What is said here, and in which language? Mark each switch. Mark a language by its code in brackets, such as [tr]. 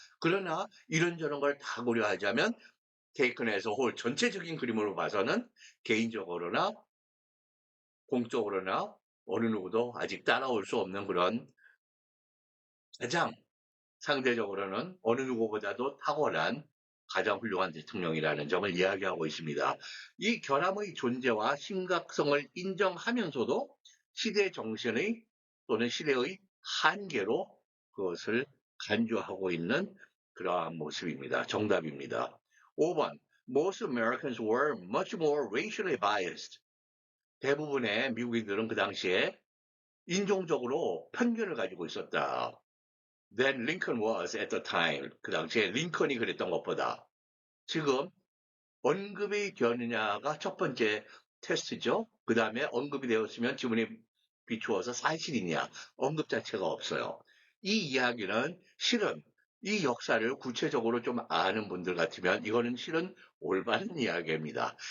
[ko] 그러나 이런저런 걸 다 고려하자면 테이큰에서 홀 전체적인 그림으로 봐서는 개인적으로나 공적으로나 어느 누구도 아직 따라올 수 없는 그런 가장 상대적으로는 어느 누구보다도 탁월한 가장 훌륭한 대통령이라는 점을 이야기하고 있습니다. 이 결함의 존재와 심각성을 인정하면서도 시대 정신의 또는 시대의 한계로 그것을 간주하고 있는 그러한 모습입니다. 정답입니다. [en] 5번 Most Americans were much more racially biased. [ko] 대부분의 미국인들은 그 당시에 인종적으로 편견을 가지고 있었다. [en] Than Lincoln was at the time. [ko] 그 당시에 링컨이 그랬던 것보다. 지금 언급이 되느냐가 첫 번째 테스트죠. 그 다음에 언급이 되었으면 지문에 비추어서 사실이냐. 언급 자체가 없어요. 이 이야기는 실은 이 역사를 구체적으로 좀 아는 분들 같으면 이거는 실은 올바른 이야기입니다.